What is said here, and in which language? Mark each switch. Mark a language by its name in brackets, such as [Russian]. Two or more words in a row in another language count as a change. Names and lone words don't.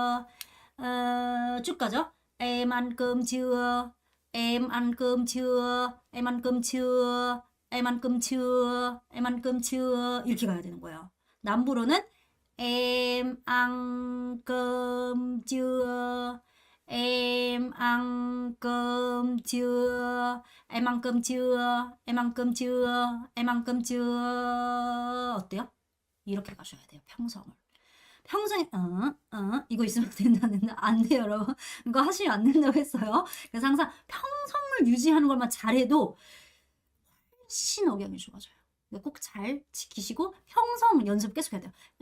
[Korean] 쭉 가죠. [Vietnamese] em, ăn, cơm, chưa. em, ăn, cơm, chưa. em, ăn, cơm, chưa. em, ăn, cơm, chưa. em, ăn, cơm, chưa. [Korean] 이렇게 가야 되는 거예요. [Vietnamese] 남부로는 em, ăn, cơm, chưa. em ăn cơm chưa? Em ăn cơm chưa? Em ăn cơm chưa? Em ăn cơm chưa? [Korean] 어때요? 이렇게 가셔야 돼요. 평성을. 평생 이거 있으면 된다 안 돼요 여러분. 이거 하시면 안 된다고 했어요. 그래서 항상 평성을 유지하는 것만 잘해도 훨씬 억양이 좋아져요. 꼭 잘 지키시고 평성 연습 계속 해야 돼요.